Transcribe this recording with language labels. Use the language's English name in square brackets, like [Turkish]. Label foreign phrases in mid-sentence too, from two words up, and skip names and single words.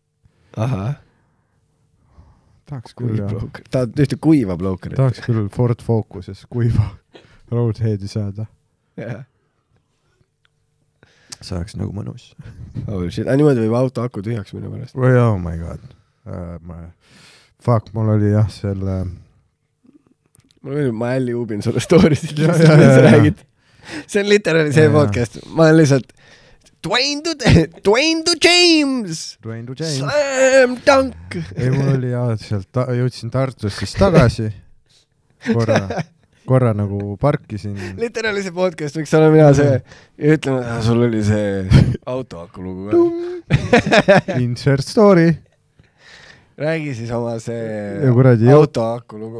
[Estonian] Aha. Tahaks küll, Tahad ühte kuiva blokerit. Tahaks küll Ford Focuses kuiva roadheadi saada. Jah. See oleks nagu mõnus. [English] Oh shit, [Estonian] niimoodi võib auto aku tühjaks minna pärast. [English] Oh my god. Fuck, [Estonian] mul oli jah selle... Ma jälle juubin sulle storysid, mis sa räägid. See on literally see podcast. Ma olen lihtsalt Dwayne to James! [English] Slam dunk! [Estonian] Ei, mul oli sealt jõudsin Tartust siis tagasi. Korra nagu parkisin. Literally see podcast võiks olla mina see ja ütleme, sul oli see autoaku lugu. [English] Insert story. [Estonian] Räägi siis oma see autoaku lugu.